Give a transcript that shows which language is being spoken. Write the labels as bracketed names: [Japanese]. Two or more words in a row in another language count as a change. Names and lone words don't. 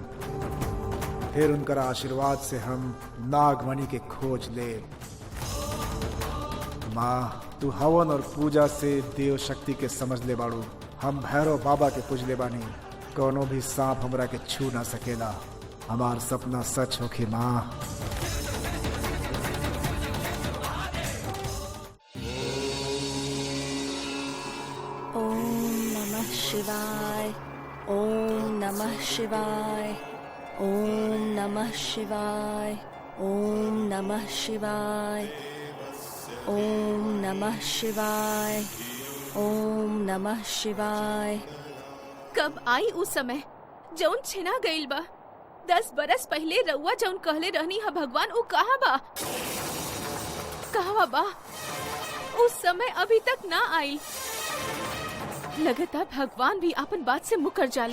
[Bhojpuri] फिर उनका आशीर्वाद से हम नागमणि के खोज ले। माँ, तू हवन और पूजा से देव शक्ति के समझ ले बाड़ू। हम भैरव बाबा के पूज ले बानी। कोनो भी सांप हमरा के छू ना सकेला। हमार सपना सच होके माँ। [Sanskrit] ओम नमः शिवाय। ओम नमः शिवाय। ओम नमः शिवाय। ओम नमः शिवाय। ओम नमः शिवाय। ओम नमः शिवाय। [Bhojpuri] कब आई उस समय जौन छिना गईल बा? 10 बरस पहले रउआ जौन कहले रहनी हा भगवान, उ कहाँ बा? कहाँ बा? उस समय अभी तक ना आई। लगता भगवान भी अपन बात से मुकर जाले।